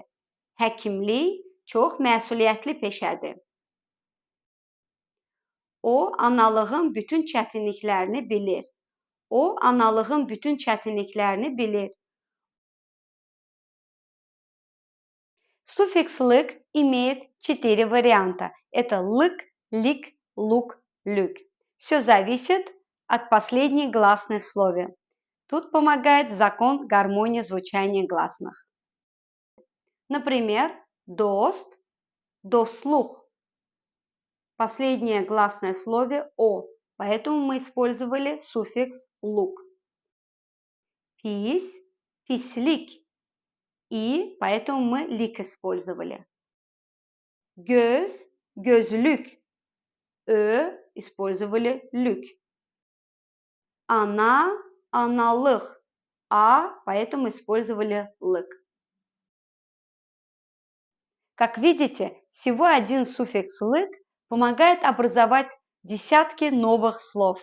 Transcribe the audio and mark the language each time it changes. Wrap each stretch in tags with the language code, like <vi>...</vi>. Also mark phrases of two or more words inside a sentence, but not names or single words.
<az>Həkimlik çox məsuliyyətli peşədir. O, analığın bütün çətinliklərini bilir. O, analığın bütün çətinliklərini bilir.</az> <ru>Суффикс «лык» имеет 4 варианта. Это лык, лик, лук, люк. Все зависит от последней гласной в слове. Тут помогает закон гармонии звучания гласных. Например, дост, дослух. Последнее гласное в слове «о», поэтому мы использовали суффикс «лук».</ru> <az>Pis, pislik.</az> <ru>И, поэтому мы лик использовали.</ru> <az>Göz, gözlük.</az> <ru>Использовали lük. Она, аналых. Поэтому использовали лык. Как видите, всего один суффикс «лык» помогает образовать десятки новых слов.</ru>